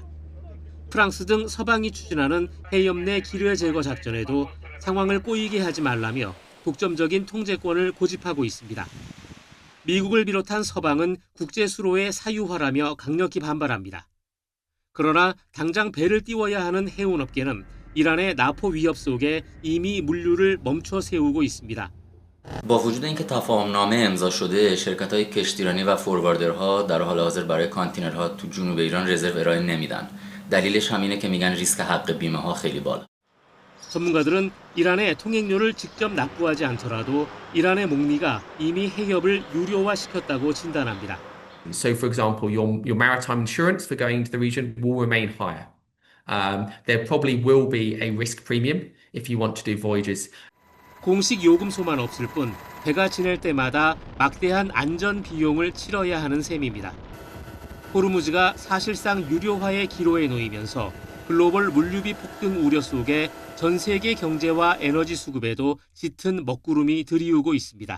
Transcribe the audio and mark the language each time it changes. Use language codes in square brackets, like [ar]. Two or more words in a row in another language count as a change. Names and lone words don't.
[ko] 프랑스 등 서방이 추진하는 해협 내 기뢰 제거 작전에도 상황을 꼬이게 하지 말라며 독점적인 통제권을 고집하고 있습니다. 미국을 비롯한 서방은 국제 수로의 사유화라며 강력히 반발합니다. 그러나 당장 배를 띄워야 하는 해운업계는 이란의 나포 위협 속에 이미 물류를 멈춰 세우고 있습니다. [fa] با وجود اینکه تفاهمنامه امضا شده شرکت‌های کشتیرانی و فورواردرها در حال حاضر برای کانتینرها تو جنوب ایران رزرو ارائه نمیدن. دلیلش هم اینه که میگن ریسک حق بیمه‌ها خیلی بالا. [ko] 전문가들은 이란에 통행료를 직접 납부하지 않더라도 이란의 목리가 이미 해협을 유료화시켰다고 진단합니다. [en] So, for example, your maritime insurance for going into the region will remain higher. There probably will be a risk premium if you want to do voyages. [ko] 공식 요금소만 없을 뿐 배가 지낼 때마다 막대한 안전 비용을 치러야 하는 셈입니다. 호르무즈가 사실상 유료화의 기로에 놓이면서 글로벌 물류비 폭등 우려 속에 전 세계 경제와 에너지 수급에도 짙은 먹구름이 들이우고 있습니다.